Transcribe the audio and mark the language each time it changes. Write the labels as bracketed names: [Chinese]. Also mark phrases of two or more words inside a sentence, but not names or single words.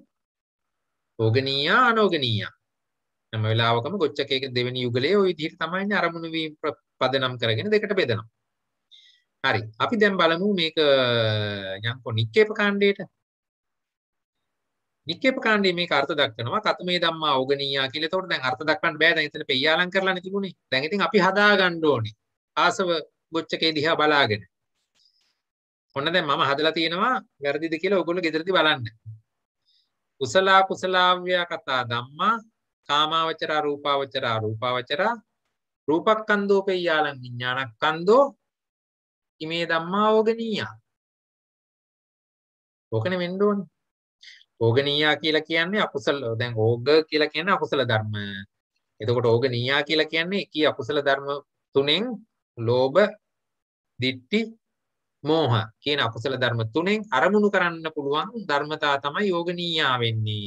[Pali] ඕගනීයා අනෝගනීයා. [Sinhala] හැම වෙලාවකම ගොච්චකයක දෙවෙනි යුගලයේ ওই විදිහට තමයි ඉන්නේ අරමුණු වීම පදනම් කරගෙන දෙකට බෙදනවා. හරි. අපි දැන් බලමු මේක යන්කො නික්කේප කාණ්ඩයට. නික්කේප කාණ්ඩයේ මේක අර්ථ දක්වනවා [Pali] කතමේ ධම්මා ඕගනීයා [Sinhala] කියලා. එතකොට දැන් අර්ථ දක්වන්න බෑ. දැන් එතන පෙය්‍යාලම් කරලානේ තිබුණේ. දැන් ඉතින් අපි හදා ගන්න ඕනේ. ආසව ගොච්චකේ දිහා බලාගෙන. ඔන්න දැන් මම හදලා තියෙනවා වැරදිද කියලා ඔයගොල්ලෝ ගෙදරදී බලන්න. [Pali] කුසල කුසලාව්‍ය කතා ධම්මා කාමාවචර රූපාවචර රූපාවචර රූපක්ඛන්தோ පෙය්‍යාලං විඥානක්ඛන්தோ ඉමේ ධම්මා ඕගනීයා. [Sinhala] ඕකනේ වෙන්න ඕනේ. ඕගනීයා කියලා කියන්නේ අකුසල දැන් ඕග කියලා කියන්නේ අකුසල ධර්ම. එතකොට ඕගනීයා කියලා කියන්නේ කී අකුසල ධර්ම තුනෙන් ලෝභ, ditthi, මෝහ කියන අකුසල ධර්ම තුනෙන් අරමුණු කරන්න පුළුවන් ධර්මතා තමයි යෝගනීයා වෙන්නේ.